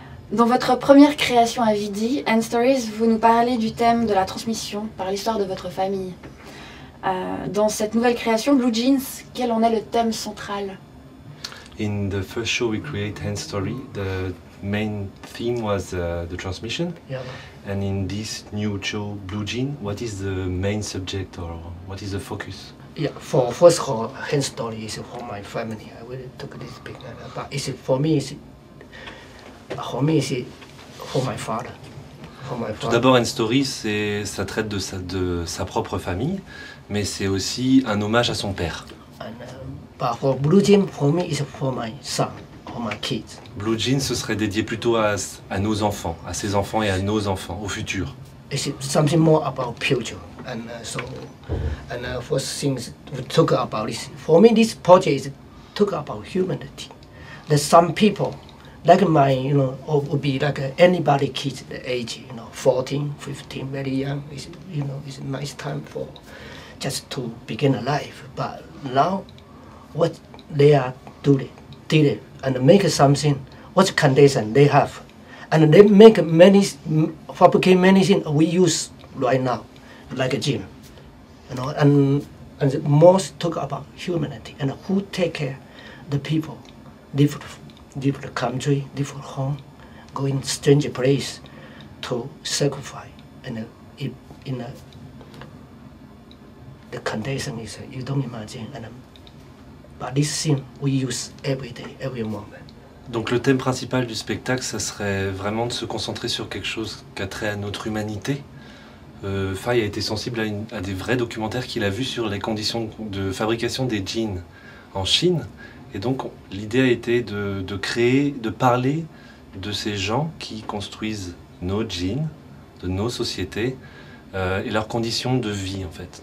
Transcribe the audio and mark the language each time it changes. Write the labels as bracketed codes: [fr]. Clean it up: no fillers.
[fr] Dans votre première création à Vidi, End Stories, vous nous parlez du thème de la transmission par l'histoire de votre famille. Dans cette nouvelle création, Blue Jeans, quel en est le thème central? [en] In the first show we create Hand Story, the main theme was the transmission. Yeah. And in this new show, Blue Jean, what is the main subject or what is the focus? Yeah, for first call, Hand Story is for my family. I will took this picture, but it's for me. It's for my father. For my [fr] Tout [en] father. [fr] d'abord, Hand Story, ça traite de sa propre famille, mais c'est aussi un hommage à son père. [en] And, but for Blue Jean, for me, it's for my son or my kids. [fr] Blue Jean, ce serait dédié plutôt à nos enfants, à ses enfants et à nos enfants, au futur. [en] It's something more about future. And first things we talk about this. For me, this project is talk about humanity. There's some people, like my, or would be like anybody kids the age, 14, 15, very young. It's a nice time for just to begin a life. But now, what they are doing, did it, and make something, what condition they have, and they make fabricate many things we use right now, like a gym, and the most talk about humanity and who take care the people, different country, different home, go in strange place to sacrifice, and the condition is you don't imagine, but this thing we use every day, every moment. [fr] Donc le thème principal du spectacle, ça serait vraiment de se concentrer sur quelque chose qui a trait à notre humanité. Faye a été sensible à des vrais documentaires qu'il a vus sur les conditions de fabrication des jeans en Chine. Et donc l'idée a été de créer, de parler de ces gens qui construisent nos jeans, de nos sociétés et leurs conditions de vie en fait.